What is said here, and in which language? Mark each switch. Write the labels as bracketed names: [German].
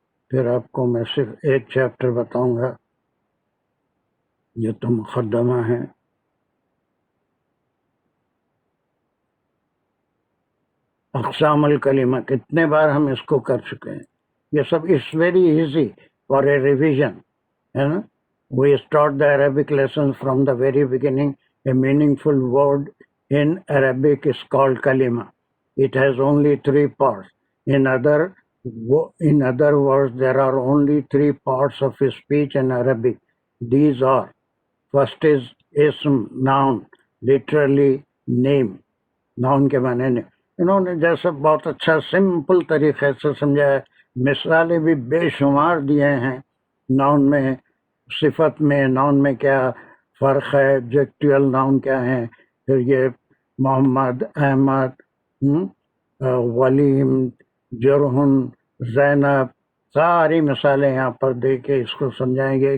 [Hindi] फिर आपको मैं सिर्फ एक चैप्टर बताऊंगा, ये तो मुक़द्दमा है। अक़सामुल कलिमा कितने बार हम इसको कर चुके हैं, ये सब [English] it's very easy for a revision, [Hindi] है ना। [English] We start the Arabic lessons from the very beginning. A meaningful word in Arabic is called kalima. It has only 3 parts. In other words, there are only 3 parts of a speech in Arabic. These are: first is ism, noun, literally name. [Hindi] Noun के माने ने इन्होंने जैसे बहुत अच्छा simple तरीके से समझाया, मिसालें भी बेशुमार दिए हैं। नाउन में, सिफत में, नाउन में क्या फ़र्क है, एडजेक्टिवल नाउन क्या है, फिर ये मोहम्मद, अहमद, वलीम, जरहुन, ज़ैनब, सारी मिसालें यहाँ पर दे के इसको समझाएंगे।